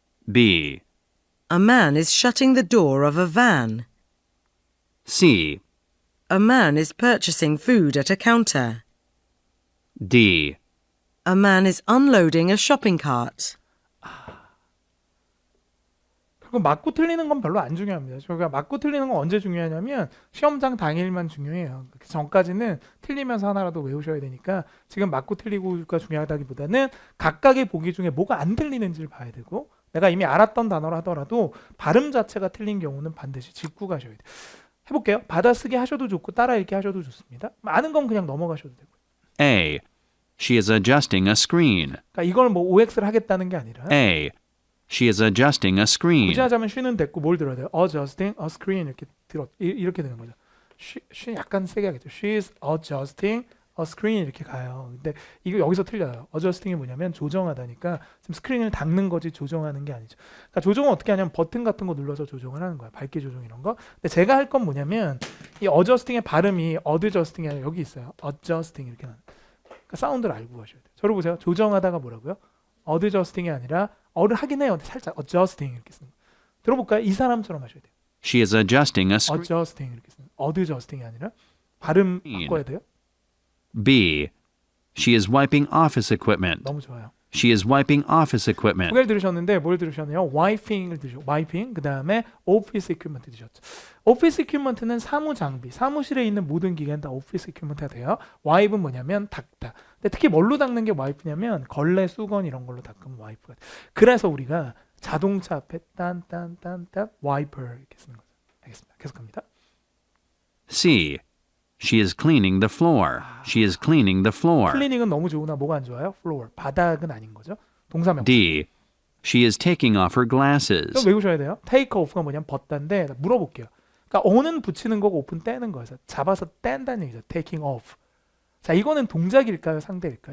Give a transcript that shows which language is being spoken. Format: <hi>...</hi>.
<en>B. A man is shutting the door of a van. C. A man is purchasing food at a counter. D. A man is unloading a shopping cart.</en> <ko>그리고 맞고 틀리는 건 별로 안 중요합니다. 저희가 맞고 틀리는 건 언제 중요하냐면 시험장 당일만 중요해요. 그 전까지는 틀리면서 하나라도 외우셔야 되니까 지금 맞고 틀리고가 중요하다기보다는 각각의 보기 중에 뭐가 안 들리는지를 봐야 되고 내가 이미 알았던 단어를 하더라도 발음 자체가 틀린 경우는 반드시 짚고 가셔야 돼요. 해볼게요. 받아쓰기 하셔도 좋고 따라 읽기 하셔도 좋습니다. 아는 건 그냥 넘어가셔도 되고요.</ko> <en>A. She is adjusting a screen.</en> <ko>그러니까 이걸 뭐 OX를 하겠다는 게 아니라</ko> <en>A. She is adjusting a screen.</en> <ko>굳이 하자면 she는 됐고 뭘 들어야 돼요? adjusting a screen 이렇게 되는 거죠. she 약간 세게 하겠죠.</ko> <en>She is adjusting a screen</en> <ko>이렇게 가요. 근데 이거 여기서 틀려요. adjusting이 뭐냐면 조정하다니까 지금 스크린을 닦는 거지 조정하는 게 아니죠. 그러니까 조정은 어떻게 하냐면 버튼 같은 거 눌러서 조정을 하는 거야. 밝기 조정 이런 거. 근데 제가 할 건 뭐냐면 이 adjusting의 발음이 adjusting이 아니라 여기 있어요. adjusting 이렇게 나는. 그러니까 사운드를 알고 가셔야 돼요. 저를 보세요. 조정하다가 뭐라고요? adjusting이 아니라 어를 하긴 해요. 근데 살짝 adjusting 이렇게 쓰는 거. 들어볼까요? 이 사람처럼 하셔야 돼요.</ko> <en>She is adjusting a screen.</en> <ko>adjusting 이렇게 쓰는 거. adjusting이 아니라 발음 바꿔야 돼요.</ko> <en>B. She is wiping office equipment.</en> <ko>너무 좋아요.</ko> <en>She is wiping office</en> <ko>두</ko> <en>equipment.</en> <ko>개를 들으셨는데 뭘 들으셨나요? wiping을 들으셨고 wiping 그 다음에 office equipment 들으셨죠. office equipment는 사무 장비, 사무실에 있는 모든 기계는 다 office equipment가 돼요. wipe은 뭐냐면 닦다. 근데 특히 뭘로 닦는 게 wipe냐면 걸레, 수건 이런 걸로 닦으면 wipe가 돼. 그래서 우리가 자동차 앞에 딴딴딴딴 wiper 이렇게 쓰는 거죠. 알겠습니다. 계속합니다.</ko> <en>C. She is cleaning the floor. She is cleaning the floor.</en> <ko>클리닝은 너무 좋으나 뭐가 안 좋아요? floor 바닥은 아닌 거죠. 동사명.</ko> <en>D. She is taking off her</en> <ko>좀</ko> <en>glasses.</en> <ko>외우셔야 돼요. take off가 뭐냐면 벗다인데 물어볼게요. 그러니까 on은 붙이는 거고 off는 떼는 거예요. 그래서 잡아서 뗀다는 얘기죠. taking off. 자, 이거는 동작일까요? 상대일까?</ko>